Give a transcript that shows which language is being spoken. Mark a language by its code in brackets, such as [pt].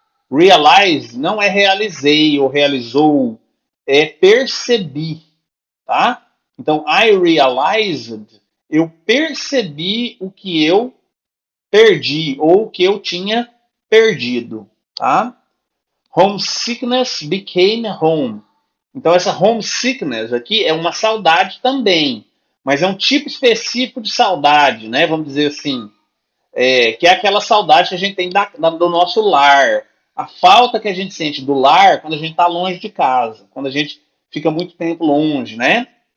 [pt] Realize não é realizei ou realizou, é percebi, tá? Então, [en] I realized, [pt] eu percebi o que eu perdi ou o que eu tinha perdido, tá? [en] Homesickness became home. [pt] Então, essa homesickness aqui é uma saudade também, mas é um tipo específico de saudade, né? Vamos dizer assim, que é aquela saudade que a gente tem do nosso lar. A falta que a gente sente do lar quando a gente está longe de casa, quando a gente fica muito tempo longe, né?